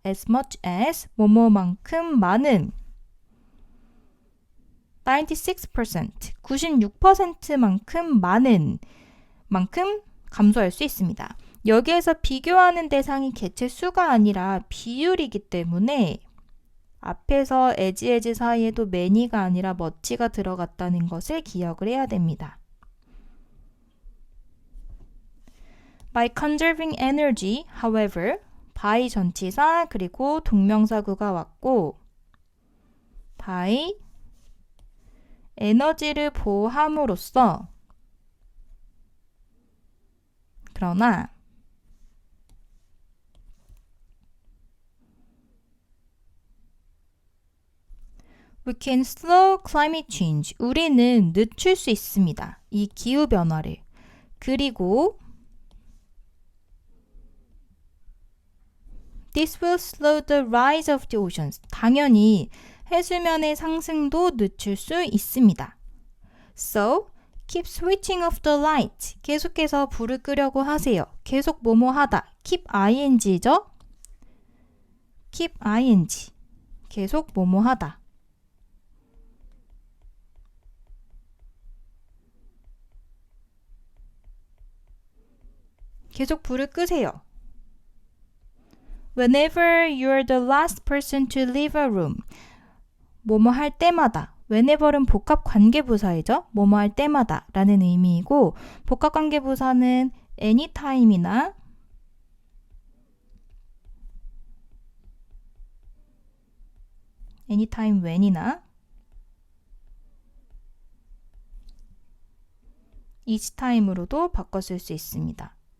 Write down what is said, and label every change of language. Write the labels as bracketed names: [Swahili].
[English] as much as, [Korean] 뭐뭐만큼 많은 96%, 96%만큼 많은 만큼 감소할 수 있습니다. 여기에서 비교하는 대상이 개체 수가 아니라 비율이기 때문에 앞에서 as 사이에도 many가 아니라 much가 들어갔다는 것을 기억을 해야 됩니다. [English] By conserving energy, however, by [Korean] 전치사 그리고 동명사구가 왔고 [English] by [Korean] 에너지를 보호함으로써 그러나 [English] We can slow climate change. [Korean] 우리는 늦출 수 있습니다. 이 기후변화를. 그리고 [English] This will slow the rise of the oceans. [Korean] 당연히 해수면의 상승도 늦출 수 있습니다. [English] So, keep switching off the light. [Korean] 계속해서 불을 끄려고 하세요. 계속 뭐뭐 하다. keep ing죠? keep ing. 계속 뭐뭐 하다. 계속 불을 끄세요. [English] Whenever you're the last person to leave a room. [Korean] 뭐뭐 할 때마다. whenever는 복합관계부사이죠. 뭐뭐 할 때마다 라는 의미이고 복합관계부사는 anytime이나 anytime when이나 each time으로도 바꿔 쓸 수 있습니다.